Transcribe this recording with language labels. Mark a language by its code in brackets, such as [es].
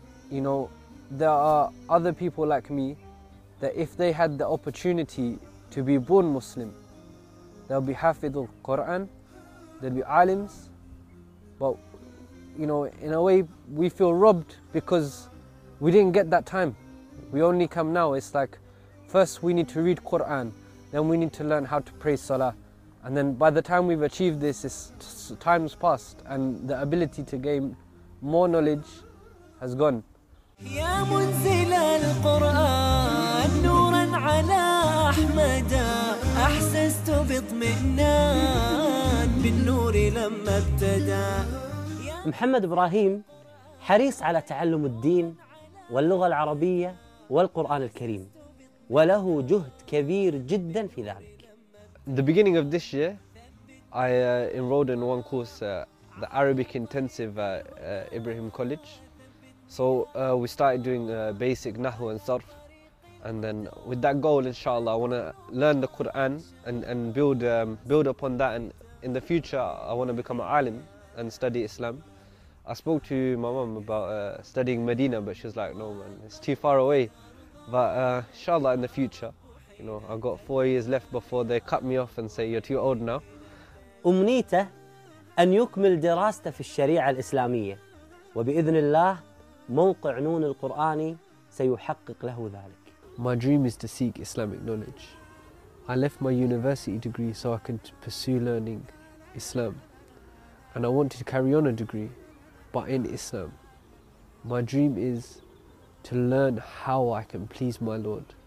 [en] You know, there are other people like me that if they had the opportunity to be born Muslim, they'll be hafidul Quran, they'll be alims, but you know, in a way, we feel robbed because we didn't get that time. We only come now. It's like First, we need to read Quran. Then we need to learn how to pray Salah. And then by the time we've achieved this, time's passed and the ability to gain more knowledge has gone. [ar] يا منزل القرآن نورا على أحمد أحسست بطمئنان بالنور لما ابتدى محمد إبراهيم حريص على تعلم الدين واللغة العربية والقرآن الكريم وله جهد كبير جدا في ذلك. [en] In the beginning of this year, I enrolled in one course, the Arabic Intensive Ibrahim College. So we started doing basic Nahu and Sarf, and then with that goal, inshallah, I want to learn the Quran and build upon that. And in the future, I want to become an alim and study Islam. I spoke to my mom about studying Medina, but she was like, no, man, it's too far away. But inshallah, in the future, you know, I've got 4 years left before they cut me off and say, you're too old now. [ar] أمنيته أن يكمل دراسته في الشريعة الإسلامية وبإذن الله موقع نون القرآني سيحقق له ذلك. [en] My dream is to seek Islamic knowledge. I left my university degree so I can pursue learning Islam. And I wanted to carry on a degree, but in Islam. My dream is to learn how I can please my Lord.